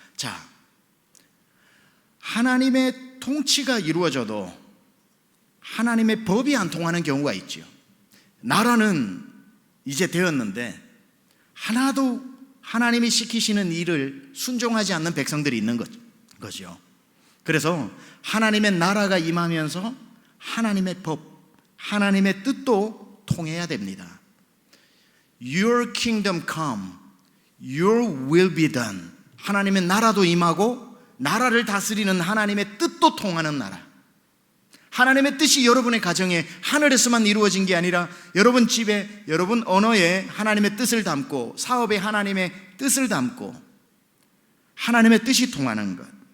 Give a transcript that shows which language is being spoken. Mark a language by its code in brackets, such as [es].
[ko] 자, 하나님의 통치가 이루어져도 하나님의 법이 안 통하는 경우가 있죠. 나라는 이제 되었는데 하나도 하나님이 시키시는 일을 순종하지 않는 백성들이 있는 거죠. 그래서 하나님의 나라가 임하면서 하나님의 법, 하나님의 뜻도 통해야 됩니다. [en] Your kingdom come, your will be done. [ko] 하나님의 나라도 임하고 나라를 다스리는 하나님의 뜻도 통하는 나라. 하나님의 뜻이 여러분의 가정에 하늘에서만 이루어진 게 아니라 여러분 집에, 여러분 언어에 하나님의 뜻을 담고 사업에 하나님의 뜻을 담고 하나님의 뜻이 통하는 것.